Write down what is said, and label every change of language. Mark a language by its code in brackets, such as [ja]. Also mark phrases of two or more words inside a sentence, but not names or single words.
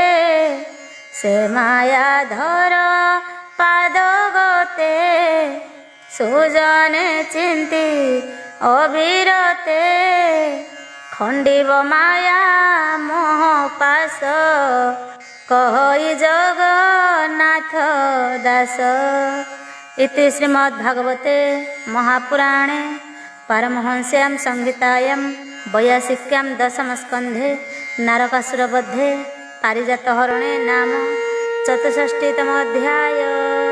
[or] ସେ ମାୟାଧର ପାଦ ଗତେ ସୁଜନେ ଚିନ୍ତି ଅବିରତେ। ଖଣ୍ଡିବ ମାୟା ମୋହ ପାଶ କହି ଜଗନ୍ନାଥ ଦାସ। [sa] इति श्रीमद्भागवते महापुराणे पारमहंस्यां संहितायां 82 दशमस्कन्धे नरकासुरवधे पारिजातहरणे नाम 64तमोऽध्याय।